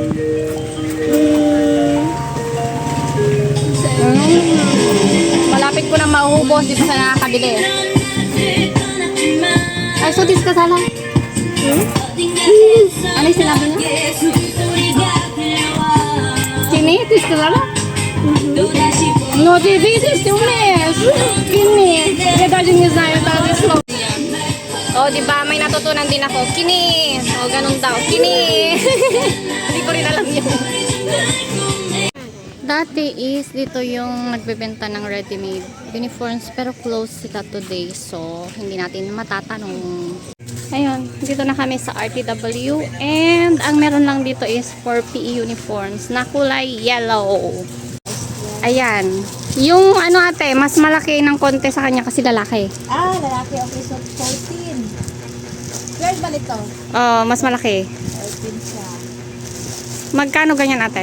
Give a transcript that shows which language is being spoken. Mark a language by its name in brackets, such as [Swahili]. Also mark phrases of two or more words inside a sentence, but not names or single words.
[Filipino] Malapit ko na mauubos. Di pa sa nakakabili. Ay, so dis ka sana. Ano yung sinabi niya? Kini? Dis ka sana? [English] No, [Russian] ты видишь, ты умеешь. [Filipino] Kini. [Russian] Я даже не знаю даже слово. [Filipino] Oh, di ba? May natutunan din ako. Kini. Oh, ganun daw. Kini. Hindi ko rin alam yun. Dati is dito yung nagbebenta ng [English] ready-made uniforms [Filipino] pero closed sila today so hindi natin matatanong. Ayun, dito na kami sa RTW and ang meron lang dito is [English] for PE uniforms [Filipino] na kulay yellow. Ayan. Yung ano ate, mas malaki ng konti sa kanya kasi lalaki. Lalaki. [English] Okay, so [Filipino] 14. 12 ba nito? Oh, mas malaki. 14 siya. Magkano ganyan ate?